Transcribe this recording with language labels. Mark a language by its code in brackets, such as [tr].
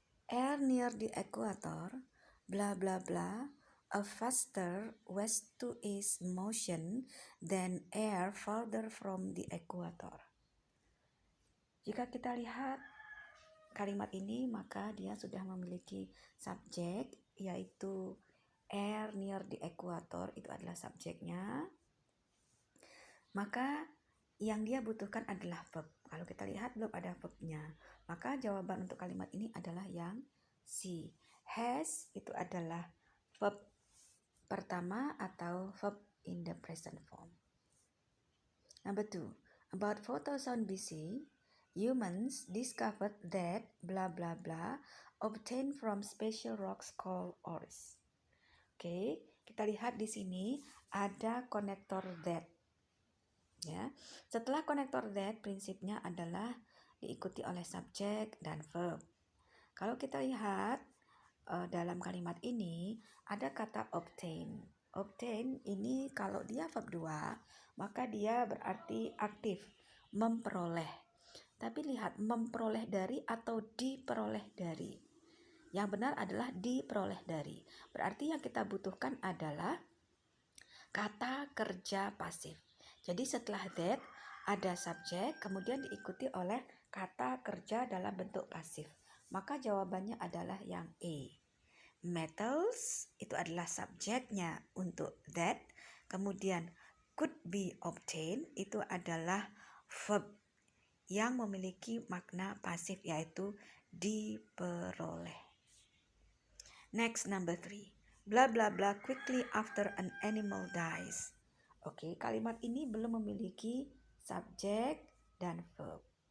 [en] Air near the equator, blah blah blah, a faster west to east motion than air farther from the equator. [id] Jika kita lihat kalimat ini, maka dia sudah memiliki subjek, yaitu [en] air near the equator, [id] itu adalah subjeknya. Maka yang dia butuhkan adalah verb. Kalau kita lihat belum ada verbnya, maka jawaban untuk kalimat ini adalah yang C. Has itu adalah verb pertama atau [en] verb in the present form. Number 2. About 4000 BC, humans discovered that blah blah blah obtained from special rocks called ores. [id] Oke, kita lihat di sini ada konektor that. Ya, setelah konektor that, prinsipnya adalah diikuti oleh subjek dan verb. Kalau kita lihat dalam kalimat ini ada kata obtain. Obtain ini kalau dia verb 2, maka dia berarti aktif, memperoleh. Tapi lihat, memperoleh dari atau diperoleh dari. Yang benar adalah diperoleh dari. Berarti yang kita butuhkan adalah kata kerja pasif. Jadi setelah that ada subjek, kemudian diikuti oleh kata kerja dalam bentuk pasif. Maka jawabannya adalah yang A. Metals itu adalah subjeknya untuk that. Kemudian [en] could be obtained [id] itu adalah verb yang memiliki makna pasif, yaitu diperoleh. [en] Next, number 3. Blah blah blah quickly after an animal dies. [id] Oke, kalimat ini belum memiliki subjek dan verb.